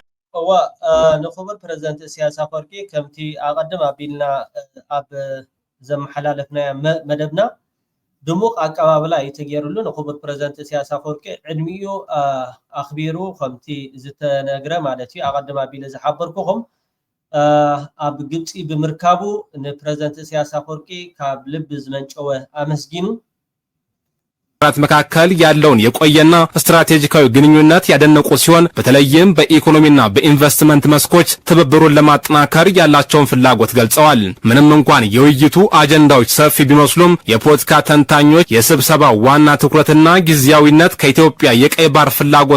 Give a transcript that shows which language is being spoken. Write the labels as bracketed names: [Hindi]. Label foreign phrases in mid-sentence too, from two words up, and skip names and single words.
[Tigrinya] ንኹብር ፕሬዝዳንት ኢሳያስ አፈወርቂ ከምቲ አቀድም አቢልና አብ ዘመሐላለፍና መደብና ድሙቅ አቀባበላ ይተገሩሉ ንኹብር ፕሬዝዳንት ኢሳያስ አፈወርቂ ዕድሚኡ አኽቢሩ ከምቲ ዝተነግረ ማለት እዩ አቀድም አቢለ ዝሓበርኩኹም አብ ግብጽ ብምርካቡ ንፕሬዝዳንት ኢሳያስ አፈወርቂ ካብ ልብ ዝመንጨወ አመስጊኑ [Amharic] መካከል ያለውን የቆየና ስትራቴጂካዊ ግንኙነት ያደነቁ ሲሆን በተለይም በኢኮኖሚና በኢንቨስትመንት መስኮች ትብብሩን ለማጠናከር ያላቸውን ፍላጎት ገልጸዋል። ምንም እንኳን የውይይቱ አጀንዳዎች ሰፊ ቢመስሉም የፖለቲካ ተንታኞች የስብሰባው ዋና ትኩረትና ጊዜያዊነት ከኢትዮጵያ የቀይ ባህር ፍላጎት